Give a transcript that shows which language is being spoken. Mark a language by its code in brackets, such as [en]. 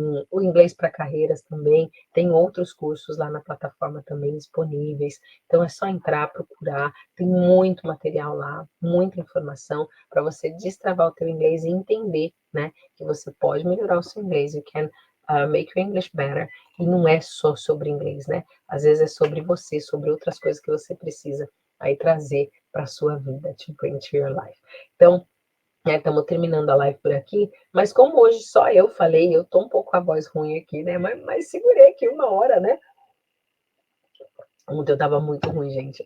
[pt] O inglês para carreiras também, tem outros cursos lá na plataforma também disponíveis. Então é só entrar, procurar, tem muito material lá, muita informação para você destravar o teu inglês e entender, né, que você pode melhorar o seu inglês. [en] You can make your English better. [pt] E não é só sobre inglês, né? Às vezes é sobre você, sobre outras coisas que você precisa aí trazer para a sua vida, to bring to your life. Então, estamos terminando a live por aqui, mas como hoje só eu falei, eu tô um pouco com a voz ruim aqui, né? Mas segurei aqui 1 hora, né? Ontem eu tava muito ruim, gente.